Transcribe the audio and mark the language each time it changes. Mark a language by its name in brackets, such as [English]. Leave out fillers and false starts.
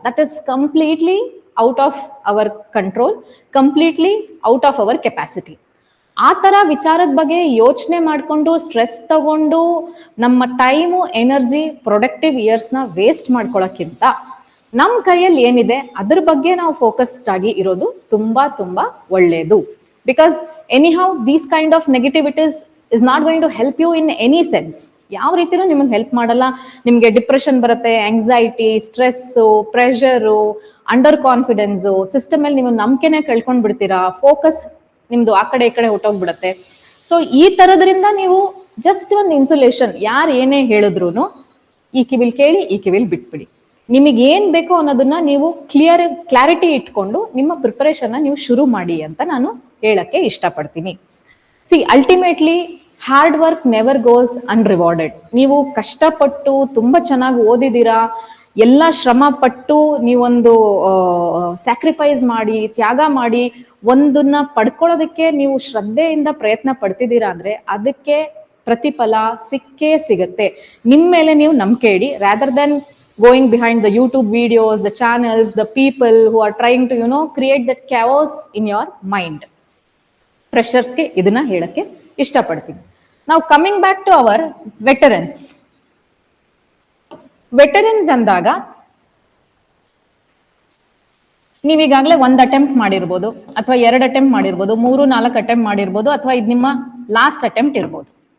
[English] That is completely out of our control, completely out of our capacity. [Kannada] ಆ ಥರ ವಿಚಾರದ ಬಗ್ಗೆ ಯೋಚನೆ ಮಾಡಿಕೊಂಡು ಸ್ಟ್ರೆಸ್ ತಗೊಂಡು ನಮ್ಮ ಟೈಮು, ಎನರ್ಜಿ, ಪ್ರೊಡಕ್ಟಿವ್ ಇಯರ್ಸ್ನ ವೇಸ್ಟ್ ಮಾಡ್ಕೊಳ್ಳೋಕ್ಕಿಂತ ನಮ್ಮ ಕೈಯಲ್ಲಿ ಏನಿದೆ ಅದ್ರ ಬಗ್ಗೆ ನಾವು ಫೋಕಸ್ಡ್ ಆಗಿ ಇರೋದು ತುಂಬ ತುಂಬ ಒಳ್ಳೆಯದು. [English] Because anyhow these kind of negativities is not going to help you in any sense. [Kannada] ಯಾವ ರೀತಿನೂ ನಿಮಗೆ ಹೆಲ್ಪ್ ಮಾಡಲ್ಲ. ನಿಮಗೆ ಡಿಪ್ರೆಷನ್ ಬರುತ್ತೆ, anxiety, stress, pressure, under confidence, system ಅಲ್ಲಿ ನೀವು ನಂಬಿಕೆನೇ ಕಳ್ಕೊಂಡು ಬಿಡ್ತೀರಾ, ಫೋಕಸ್ ನಿಮ್ದು ಆ ಕಡೆ ಈ ಕಡೆ ಹೊಟ್ಟೋಗ್ಬಿಡುತ್ತೆ. ಸೊ ಈ ಥರದ್ರಿಂದ ನೀವು ಜಸ್ಟ್ ಒಂದು ಇನ್ಸುಲೇಷನ್, ಯಾರು ಏನೇ ಹೇಳಿದ್ರು ಈ ಕಿವಿಲ್ ಕೇಳಿ, ಈ ಕಿವಿಲ್ ಬಿಟ್ಬಿಡಿ. ನಿಮಗೆ ಏನು ಬೇಕೋ ಅನ್ನೋದನ್ನ ನೀವು ಕ್ಲಾರಿಟಿ ಇಟ್ಕೊಂಡು ನಿಮ್ಮ ಪ್ರಿಪರೇಷನ್ನ ನೀವು ಶುರು ಮಾಡಿ ಅಂತ ನಾನು ಹೇಳಕ್ಕೆ ಇಷ್ಟಪಡ್ತೀನಿ. [English] See, ultimately hard work never goes unrewarded. [Kannada] ನೀವು ಕಷ್ಟಪಟ್ಟು ತುಂಬಾ ಚೆನ್ನಾಗಿ ಓದಿದ್ದೀರಾ, ಎಲ್ಲ ಶ್ರಮ ಪಟ್ಟು ನೀವೊಂದು ಸ್ಯಾಕ್ರಿಫೈಸ್ ಮಾಡಿ, ತ್ಯಾಗ ಮಾಡಿ ಒಂದನ್ನ ಪಡ್ಕೊಳ್ಳೋದಕ್ಕೆ ನೀವು ಶ್ರದ್ಧೆಯಿಂದ ಪ್ರಯತ್ನ ಪಡ್ತಿದ್ದೀರಾ ಅಂದ್ರೆ ಅದಕ್ಕೆ ಪ್ರತಿಫಲ ಸಿಕ್ಕೇ ಸಿಗತ್ತೆ. ನಿಮ್ಮ ಮೇಲೆ ನೀವು ನಂಬಿಕೆ ಇಡಿ, [English] Rather than going behind the YouTube videos, the channels, the people who are trying to, create that chaos in your mind. [Kannada] ಫ್ರೆಷರ್ಸ್ಗೆ ಇದನ್ನ ಹೇಳಕ್ಕೆ ಇಷ್ಟಪಡ್ತೀನಿ. ನಾವು [English] Coming back to our veterans. [Kannada] Veterans ಅಂದಾಗ ನೀವೀಗಾಗಲೇ 1 ಅಟೆಂಪ್ಟ್ ಮಾಡಿರ್ಬೋದು, ಅಥವಾ 2 ಅಟೆಂಪ್ಟ್ ಮಾಡಿರ್ಬೋದು, 3-4 ಅಟೆಂಪ್ಟ್ ಮಾಡಿರ್ಬೋದು, ಅಥವಾ ಇದು ನಿಮ್ಮ ಲಾಸ್ಟ್ ಅಟೆಂಪ್ಟ್ ಇರ್ಬೋದು.